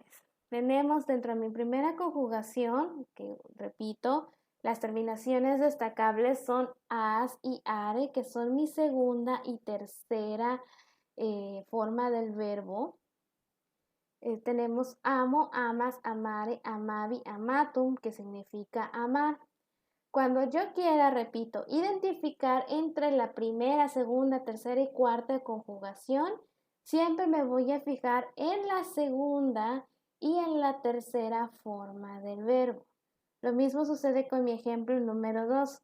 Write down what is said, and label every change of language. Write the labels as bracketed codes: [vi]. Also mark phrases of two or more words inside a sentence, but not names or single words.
[es] Tenemos dentro de mi primera conjugación, que repito, las terminaciones destacables son as y are, que son mi segunda y tercera forma del verbo. Tenemos amo, [la] amas, amare, amavi, amatum, [es] que significa amar. Cuando yo quiera, repito, identificar entre la primera, segunda, tercera y cuarta conjugación, siempre me voy a fijar en la segunda y en la tercera forma del verbo. Lo mismo sucede con mi ejemplo número 2.